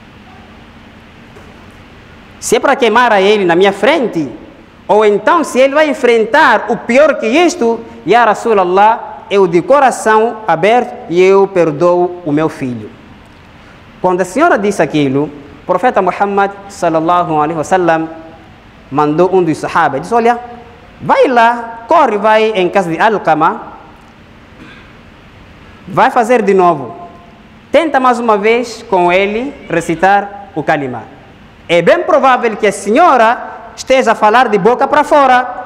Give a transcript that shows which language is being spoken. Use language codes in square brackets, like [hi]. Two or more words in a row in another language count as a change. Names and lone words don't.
[pt] Se é para queimar a ele na minha frente, ou então se ele vai enfrentar o pior que isto, [ar] يا رسول الله, [pt] eu de coração aberto e eu perdoo o meu filho. Quando a senhora disse aquilo, o profeta Muhammad [ar] صلى الله عليه وسلم [pt] mandou um dos sahabas, disse, olha, vai lá, corre, vai em casa de Alqama, vai fazer de novo. Tenta mais uma vez com ele recitar o kalimá. É bem provável que a senhora esteja a falar de boca para fora.